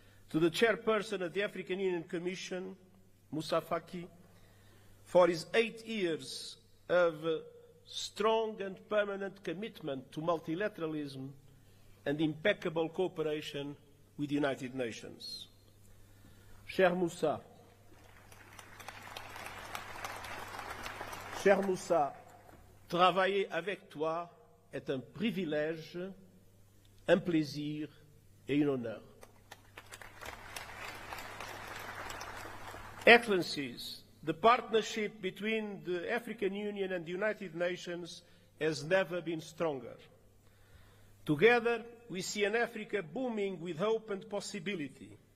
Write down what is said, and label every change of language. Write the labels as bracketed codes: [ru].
[en] to the chairperson of the African Union Commission, Moussa Faki, for his 8 years of strong and permanent commitment to multilateralism and impeccable cooperation with the United Nations. [fr] Cher Moussa, travailler avec toi est un privilège, un plaisir et un honneur. [en] Excellencies, the partnership between the African Union and the United Nations has never been stronger. Together, we see an Africa booming with hope and possibility.